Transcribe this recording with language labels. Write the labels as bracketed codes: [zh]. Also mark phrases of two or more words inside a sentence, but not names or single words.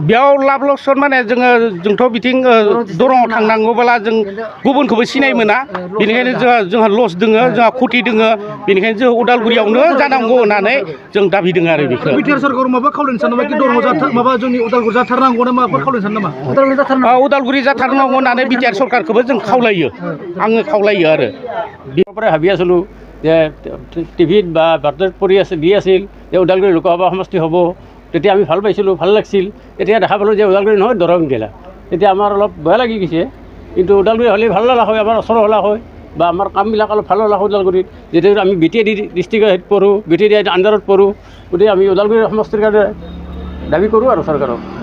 [brx] बेयाव लाब लकसन माने जोंथ' बिथिं दरंआव थांनांगौब्ला जों गुबुनखौबो सिनाय मोना बेनिखायनो जोंहा लस दोङो जोंहा खथि दोङो बेनिखायनो जों उदालगुरियावनो जानांगौ होननानै जों दाबि दोङो आरो बेखौ बिटिआर सरकाराव माबा खावलायनो सानो नामा कि दरंआव माबा जोंनि उदालगुरि जाथारनांगौ ना माबाफोर खावलायनो सानो नामा उदालगुरि जाथारनांगौ होननानै बिटिआर सरकारखौबो जों खावलायो आङो खावलायो आरो [as] পৰাই ভাবি আছিলোঁ যে টিভিত বা বাতৰিত পঢ়ি দি আছিল যে ওদালগুৰি লোকসভা সমষ্টি হ'ব তেতিয়া আমি ভাল পাইছিলোঁ ভাল লাগিছিল এতিয়া দেখা পালোঁ যে ওদালগুৰি নহয় দৰং জিলা তেতিয়া আমাৰ অলপ বেয়া লাগি গৈছে কিন্তু ওদালগুৰি হ'লে ভাল লগা হয় আমাৰ ওচৰ হ'লা হয় বা আমাৰ কামবিলাক অলপ ভাল হ'লা হয় ওদালগুৰিত যিহেতু আমি বিটিএডি ডিষ্ট্ৰিক্টত পঢ়োঁ বিটিএডি আণ্ডাৰত পঢ়োঁ গতিকে আমি ওদালগুৰি সমষ্টিৰ কাৰণে দাবী কৰোঁ আৰু চৰকাৰক